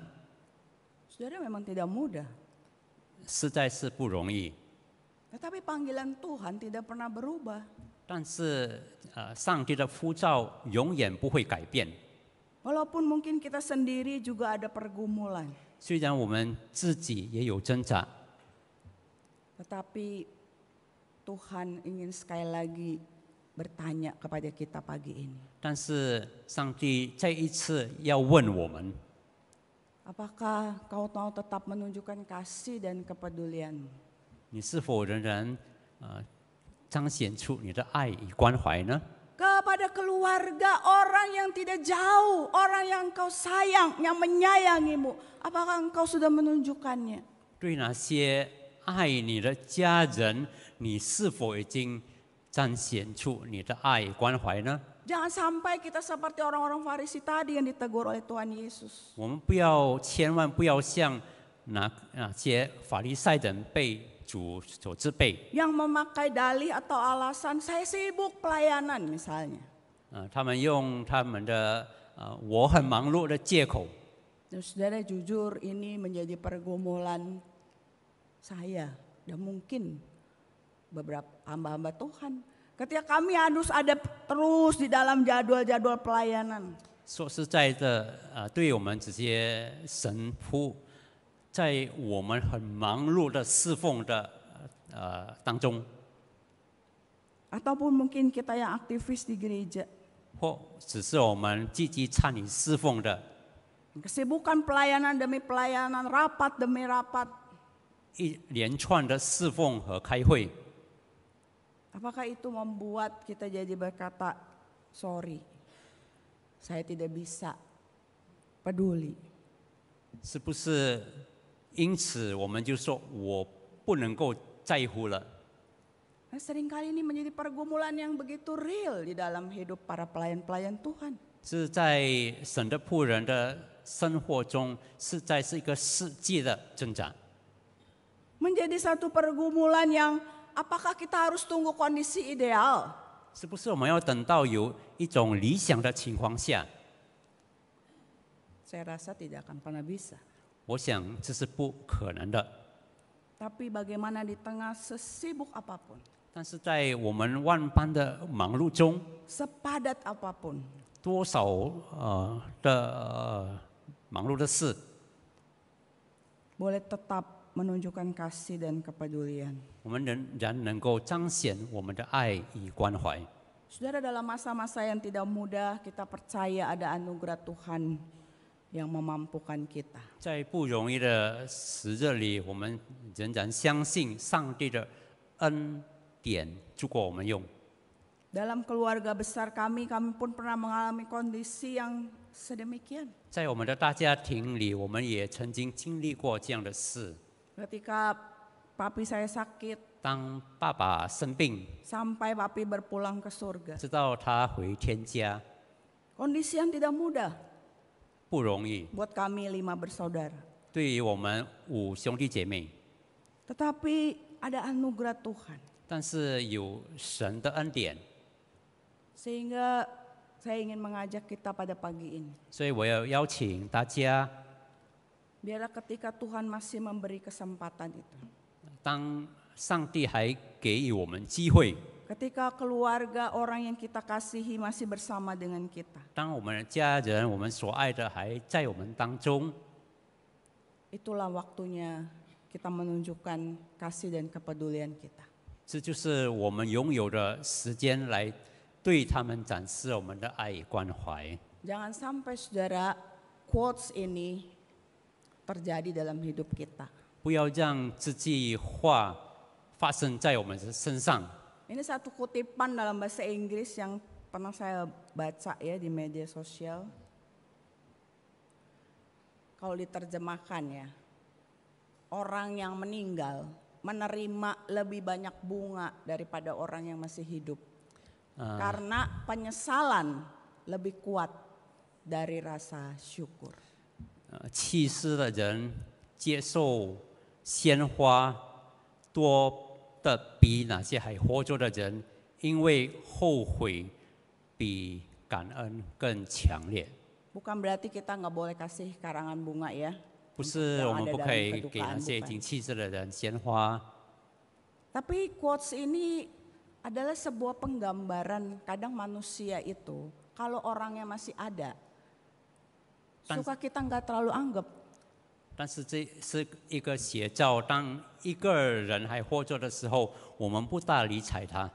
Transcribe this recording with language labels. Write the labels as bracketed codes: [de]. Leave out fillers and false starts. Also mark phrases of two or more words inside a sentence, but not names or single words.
[id] Saudara, memang tidak mudah. [zh] 实在是不容易。 [id] Tetapi panggilan Tuhan tidak pernah berubah. [zh] 但是上帝的呼召永远不会改变。 [id] Walaupun mungkin kita sendiri juga ada pergumulan. [zh] 虽然我们自己也有挣扎， [id] Tetapi Tuhan ingin sekali lagi bertanya kepada kita pagi ini. [zh] 但是上帝再一次要问我们： [id] Apakah kau mau tetap menunjukkan kasih dan kepedulianmu? [zh] 你是否仍然彰显出你的爱与关怀呢？ [id] Kepada keluarga orang yang tidak jauh, orang yang engkau sayang, yang menyayangimu. Apakah engkau sudah menunjukkannya? [zh] 对那些爱你的家人，你是否已经彰显出你的爱与关怀呢？ [id] Jangan sampai kita seperti orang-orang Farisi tadi yang ditegur oleh Tuhan Yesus. [zh] 我们千万不要像那些法利赛人被主所责备。 [id] Yang memakai dalih atau alasan saya sibuk pelayanan misalnya. [zh] 他们用他们的我很忙碌的借口。 [id] Dan saudara, jujur ini menjadi pergumulan saya dan mungkin beberapa hamba-hamba Tuhan. Ketika kami harus ada terus di dalam jadwal-jadwal pelayanan. [zh] 说实在的，对我们这些神父，在我们很忙碌的侍奉的当中， [id] Ataupun mungkin kita yang aktivis di gereja. [zh] 或只是我们积极参与侍奉的， [id] Kesibukan pelayanan demi pelayanan, rapat demi rapat. [zh] 一连串的侍奉和开会， [id] Apakah itu membuat kita jadi berkata, sorry, saya tidak bisa peduli. [zh] 是不是因此我们就说我不能够在乎了？ [id] Nah, seringkali ini menjadi pergumulan yang begitu real di dalam hidup para pelayan-pelayan Tuhan. [zh] 是在神的仆人的生活中，是一个世界的挣扎。 [id] Menjadi satu pergumulan yang apakah kita harus tunggu kondisi ideal? [zh] 是不是我们要等到有一种理想的情况下？ [id] Saya rasa tidak akan pernah bisa. [zh] 我想这是不可能的。 [id] Tapi bagaimana di tengah sesibuk apapun, [zh] 但是在我们万般的忙碌中， [id] sepadat apapun, [zh] 多少忙碌的事， [id] boleh tetap menunjukkan kasih dan kepedulian. [zh] 我们仍然能够彰显我们的爱与关怀。 [id] Saudara, dalam masa-masa yang tidak mudah, kita percaya ada anugerah Tuhan yang memampukan kita. [zh] 在不容易的时日里，我们仍然相信上帝的恩典足够我们用。 [id] Dalam keluarga besar kami pun pernah mengalami kondisi yang sedemikian. [zh] 在我们的大家庭里，我们也曾经经历过这样的事。 [id] Ketika papi saya sakit, [zh] 当爸爸生病， [id] sampai papi berpulang ke surga. [zh] 直到他回天家， [id] Kondisi yang tidak mudah [zh] 不容易。 [id] buat kami 5 bersaudara. [zh] 对于我们5兄弟姐妹， [id] Tetapi ada anugerah Tuhan. [zh] 但是有神的恩典， [id] Sehingga saya ingin mengajak kita pada pagi ini. [zh] 所以我要邀请大家， [id] Biarlah ketika Tuhan masih memberi kesempatan itu. [zh] 当上帝还给予我们机会， [id] Ketika keluarga orang yang kita kasihi masih bersama dengan kita. [zh] 当我们的家人、我们所爱的还在我们当中， [id] Itulah waktunya kita menunjukkan kasih dan kepedulian kita. [zh] 这就是我们拥有的时间来对他们展示我们的爱与关怀。 [id] Jangan sampai saudara quotes ini terjadi dalam hidup kita. [zh] 不要让这句话发生在我们的身上。 [id] Ini satu kutipan dalam bahasa Inggris yang pernah saya baca ya di media sosial. Kalau diterjemahkan ya, orang yang meninggal menerima lebih banyak bunga daripada orang yang masih hidup. Karena penyesalan lebih kuat dari rasa syukur. [zh] 去世的人接受鲜花多的比那些还活着的人，因为后悔比感恩更强烈。 [id] Bukan berarti kita nggak boleh kasih karangan bunga ya. [zh] 不是我们 [id] Yang ada [zh] 不可 [id] dalam [zh] 以给 [id] kedukaan, [zh] 那些已 [id] bukan. [zh] 经去世的人鲜花， [id] Tapi quotes ini adalah sebuah penggambaran kadang manusia itu kalau orangnya masih ada, suka kita nggak terlalu anggap. [zh] 但是这是一个写照。当一个人还活着的时候，我们不大理睬他，